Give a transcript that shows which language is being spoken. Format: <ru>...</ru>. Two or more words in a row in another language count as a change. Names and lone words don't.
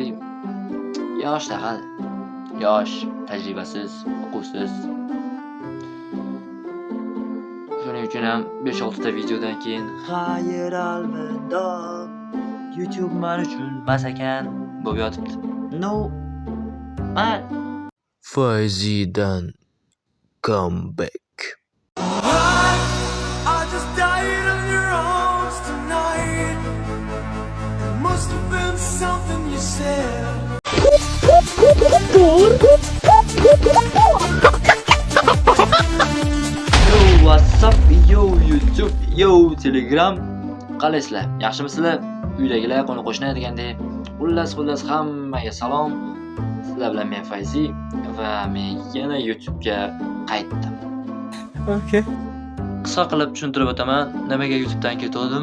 <uz>Yosh taqal. Yosh, tajribasiz, o'quvsiz. Shuning uchun ham 5-6 ta videodan keyin xayr alvido. YouTube men uchun emas ekan bo'lib yotibdi. No. Fayzidan comeback.</uz> <en>I just died on your arms tonight. It must have been something you said. Yo, what's up?</en> <uz>Yo, YouTube, yo, Telegram. Qalaysizlar? Yaxshimisizlar? Uydagilar, qo'ni-qo'shni degandek. Xullas hammaga salom. Sizlar bilan men Fayzi va men yana YouTube'ga qaytdim. Okay. Qisqa qilib tushuntirib o'taman. Nimaga YouTube'dan ketdim?</uz>